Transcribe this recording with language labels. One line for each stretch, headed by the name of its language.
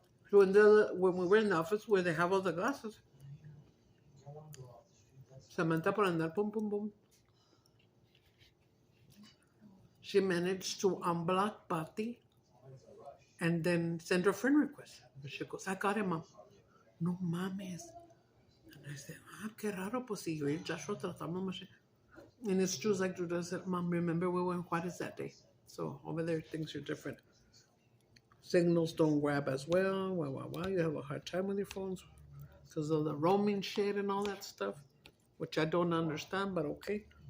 English: So when we were in the office where they have all the glasses, Samantha
Spanish: por andar pum pum pum.
English: she managed to unblock Patty and then send her friend request. And she goes, I got him, Mom.
Spanish: No mames.
English: And I said,
Spanish: qué raro, pues si yo y Joshua tratamos mucho.
English: And it's true, like Judah said, Mom, remember we were in Juarez that day. So over there, things are different. Signals don't grab as well. Wow. You have a hard time with your phones because of the roaming shit and all that stuff, which I don't understand, but okay.